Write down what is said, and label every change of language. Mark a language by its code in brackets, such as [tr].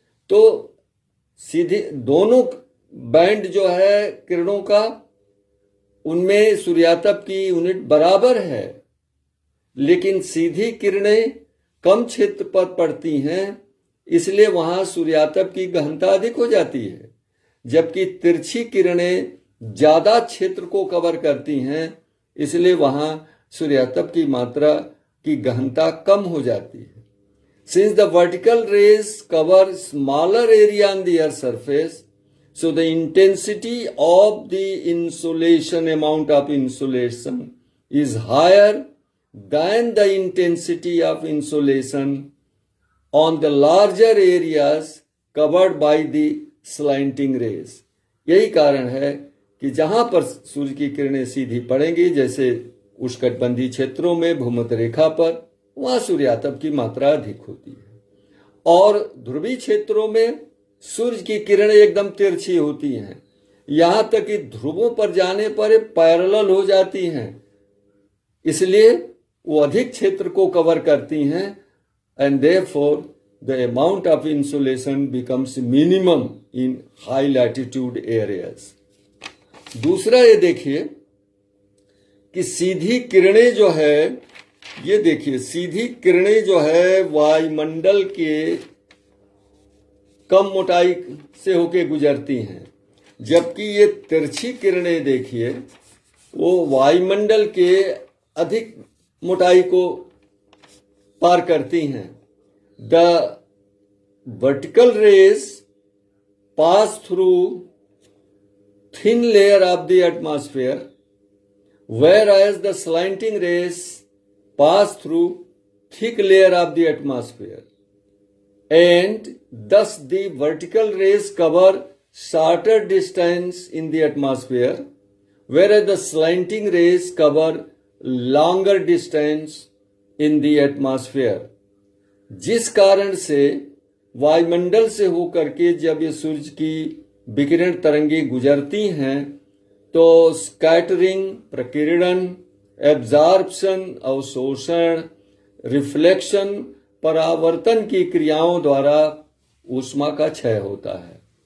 [hi] तो सीधे दोनों बैंड जो है किरणों का, उनमें सूर्यातप की यूनिट बराबर है, लेकिन सीधी किरणें कम क्षेत्र पर पड़ती हैं, इसलिए वहां सूर्यातप की गहनता अधिक हो जाती है, जबकि तिरछी किरणें ज्यादा क्षेत्र को कवर करती हैं, इसलिए वहां सूर्यातप की मात्रा की गहनता कम हो जाती है। [en] Since the vertical rays cover smaller area on the earth's surface, So the intensity of the insolation, amount of insolation is higher than the intensity of insolation on the larger areas covered by the slanting rays. [hi] यही कारण है कि जहां पर सूर्य की किरणें सीधी पड़ेंगी, जैसे उष्णकटिबंधीय क्षेत्रों में भूमध्य रेखा पर, वहां सूर्यातप की मात्रा अधिक होती है। और ध्रुवीय क्षेत्रों में सूर्य की किरणें एकदम तिरछी होती हैं, यहां तक कि ध्रुवों पर जाने पर पैरेलल हो जाती हैं, इसलिए वो अधिक क्षेत्र को कवर करती हैं, [en] And therefore the amount of insulation becomes minimum in high latitude areas. [hi] दूसरा ये देखिए कि सीधी किरणें जो है, ये देखिए सीधी किरणें जो है वायुमंडल के कम मोटाई से होके गुजरती हैं, जबकि ये तिरछी किरणें देखिए वो वायुमंडल के अधिक मोटाई को पार करती हैं। [en] The vertical rays pass through thin layer of the atmosphere, whereas the slanting rays pass through thick layer of the atmosphere, and thus the vertical rays cover shorter distance in the atmosphere, whereas the slanting rays cover longer distance in the atmosphere. [hi] जिस कारण से वायुमंडल से होकर के जब ये सूर्य की विकिरण तरंगें गुजरती हैं तो स्कैटरिंग, प्रकीर्णन, एब्जॉर्प्शन, अवशोषण, रिफ्लेक्शन, परावर्तन की क्रियाओं द्वारा ऊष्मा का क्षय होता है।